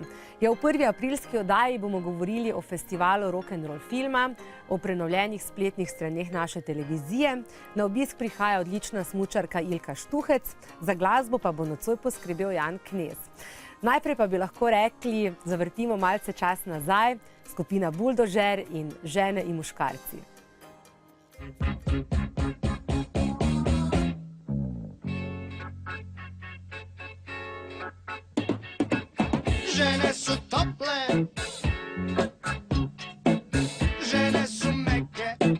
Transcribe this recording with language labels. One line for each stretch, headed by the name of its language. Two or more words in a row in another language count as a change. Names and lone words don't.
Slovenian: Ja, v prvi aprilski oddaji bomo govorili o festivalu rock'n'roll filma, o prenovljenih spletnih straneh naše televizije. Na obisk prihaja odlična smučarka Ilka Štuhec, za glasbo pa bo nocoj poskrbel Jan Knez. Najprej pa bi lahko rekli, zavrtimo malce čas nazaj, skupina Buldožer in Žene in muškarci.
Croatian: Žene su tople, žene su meke,